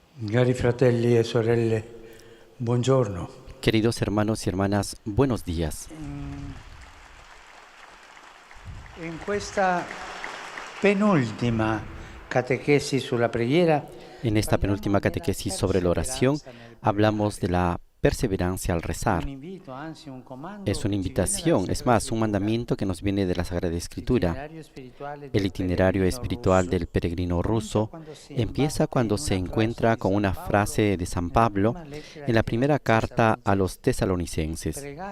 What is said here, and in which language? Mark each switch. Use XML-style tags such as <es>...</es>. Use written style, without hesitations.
<it>Cari fratelli e sorelle, buongiorno.</it> <es>Queridos hermanos y hermanas, buenos días.</es> <it>In questa penultima catechesi sulla preghiera,</it> <es>En esta penúltima catequesis sobre la oración, hablamos de la perseverancia al rezar. Es una invitación, es más, un mandamiento que nos viene de la Sagrada Escritura. El itinerario espiritual del peregrino ruso empieza cuando se encuentra con una frase de San Pablo en la primera carta a los tesalonicenses.</es>